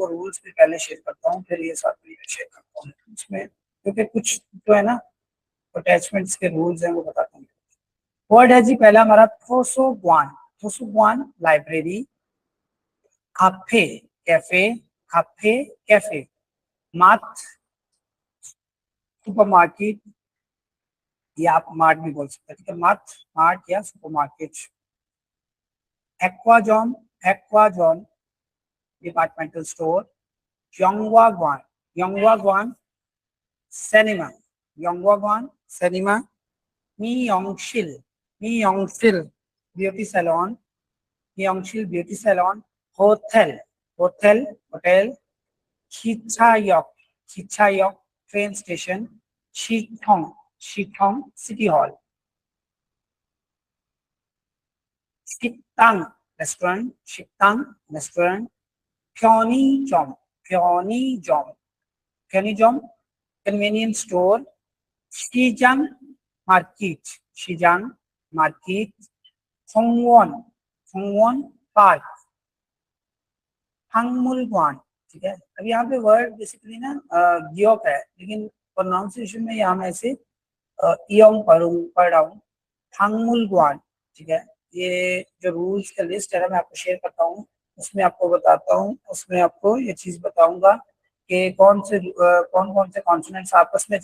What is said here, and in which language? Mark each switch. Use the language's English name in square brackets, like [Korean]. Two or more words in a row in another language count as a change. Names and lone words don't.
[Hindi] रूल्स भी पहले शेयर करता हूँ फिर ये साथ में शेयर करता हूँ उसमें क्योंकि कुछ जो है ना अटैचमेंट्स के रूल्स हैं वो बताता हूँ वर्ड है जी पहला हमारा थोसुगवान लाइब्रेरी [English] cafe cafe cafe cafe mart [Hindi] सुपरमार्केट या आप मार्ट भी बोल सकते हैं ठीक है [English] mart mart [Hindi] या सुपरमार्केट [Korean] 백화점 백화점 [English] departmental store योंगवागवान सिनेमा योंगवागवान सिनेमा [Korean] 미용실 미용실 [English] ब्यूटी सैलून मियोंगशिल beauty salon hotel hotel hotel खिचायोक train station शिथोंग city hall शितांग रेस्टोरेंट प्योनीजोम [Hindi] प्योनीजोम [English] convenience store [Hindi] शिजांग मार्केट होंगवॉन पार्क हंगमुलगवान ठीक है अब यहाँ पे [English] word basically [Hindi] ना गियोक है लेकिन प्रोनाउंसिएशन में यहाँ मैं इसे इयोंग पढ़ रहा हूँ हंगमुलगवान ठीक है ये जो रूल्स का लिस्ट है ना मैं आपको शेयर करता हूँ उसमें आपको बताता हूँ उसमें आपको ये चीज बताऊंगा कि कौन से कॉन्सोनेंट्स आपस में